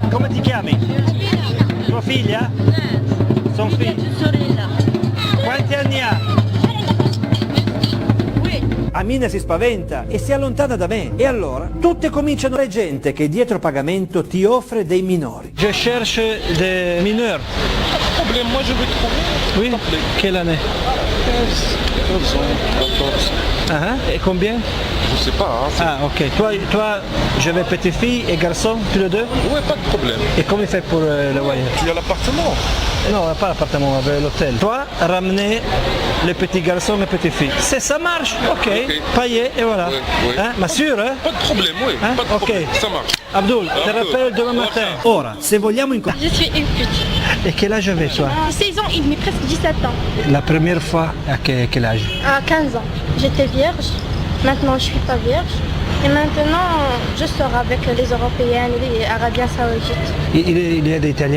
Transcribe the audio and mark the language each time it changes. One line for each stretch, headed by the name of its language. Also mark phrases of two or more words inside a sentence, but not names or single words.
Italian: Come ti chiami? Tua figlia? Sono figlia. Sorella. Quanti anni ha? Amina si spaventa e si allontana da me. E allora tutte cominciano a gente che dietro pagamento ti offre dei minori.
French: Je cherche des mineurs. Problème, moi je veux trouver. Oui, quelle année? 13 ans, 14. Et combien? Je sais pas. Hein, ah, ok. Toi j'avais petite fille et garçon, tous les deux? Oui, pas de problème. Et comment il fait pour le voyage? Tu as l'appartement? Non, pas l'appartement, l'hôtel. Toi, ramener les petits garçons et les petites filles. Ça marche, ok. Payé et voilà. Oui. Hein? Ma sûre, hein? Pas de problème, oui. Hein? Pas de problème. Ça marche. Abdul, te rappelle demain matin.
Italian: Ora, se vogliamo
French: Je suis une petite. Et quel âge avais toi? 16 ans et demi, presque 17 ans. La première fois, à quel âge? À 15 ans. J'étais vierge. Maintenant, je suis pas vierge. Et maintenant, je sors avec les Européennes et les Arabiens Saoudites. Il y a des Italiens?